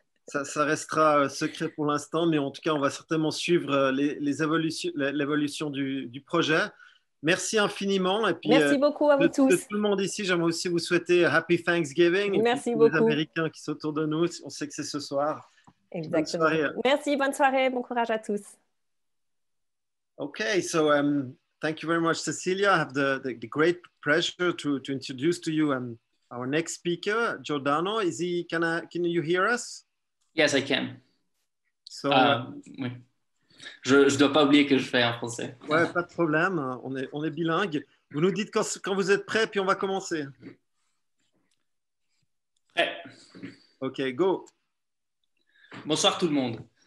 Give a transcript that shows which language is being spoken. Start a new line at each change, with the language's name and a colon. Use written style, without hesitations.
French: Ça restera secret pour l'instant, mais en tout cas, on va certainement suivre l'évolution du projet. Merci infiniment. Et puis, merci beaucoup à vous tous. De tout le monde ici, j'aimerais aussi vous souhaiter Happy Thanksgiving. Merci beaucoup. Les Américains qui sont autour de nous, on sait que c'est ce soir. Exactement. Merci, bonne soirée, bon courage à tous.
English: Okay, so thank you very much, Cecilia. I have the great pleasure to introduce to you our next speaker, Giordano. Can you hear us? Yes, I can. So,
French: oui. Je ne dois pas oublier que je fais en français. Ouais, pas de problème. On est bilingue. Vous nous dites quand vous êtes prêts, puis on va commencer. Prêt.
English: OK, go.
French: Bonsoir tout le monde.